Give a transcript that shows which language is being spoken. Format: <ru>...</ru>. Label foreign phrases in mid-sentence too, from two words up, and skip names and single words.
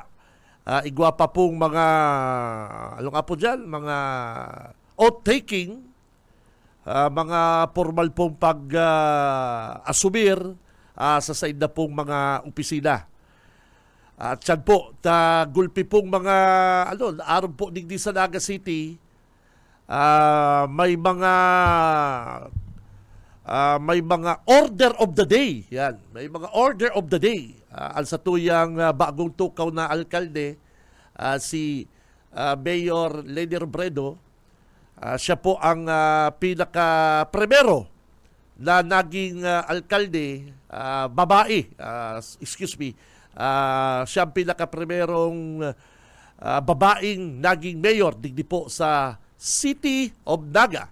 <bik>Igwa pa pong mga ano nga po dyan, mga oath-taking, mga formal pong pag-asumir sa said na pong mga opisina. At yan po, gulpi pong mga araw po digdi sa Naga City, may mga</bik> <en>order of the day.</en> <bik>Yan, may mga</bik> <en>order of the day.</en> <bik>Ang sa tuyang bagong tukaw na alkalde, si Mayor Leni Robredo, siya po ang pinaka-primero na naging alkalde, babae, siya ang pinaka-primerong babaeng naging mayor digdi po sa City of Naga.</bik>